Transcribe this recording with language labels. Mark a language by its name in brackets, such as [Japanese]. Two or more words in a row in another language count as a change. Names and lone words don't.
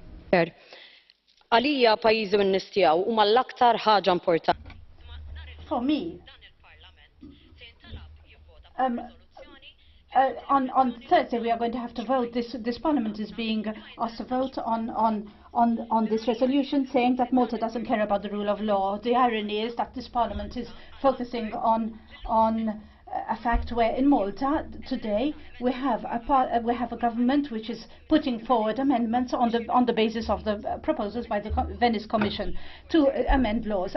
[Maltese] Għalija pajjiżi u n-nies tiegħu huma l-aktar ħaġa importanti. [English] For me, on Thursday we are going to have to vote. This Parliament is being asked to vote on this resolution saying that Malta doesn't care about the rule of law. The irony is that this Parliament is focusing on a fact where in Malta today we have a government which is putting forward amendments on the basis of the proposals by the Venice Commission to amend laws.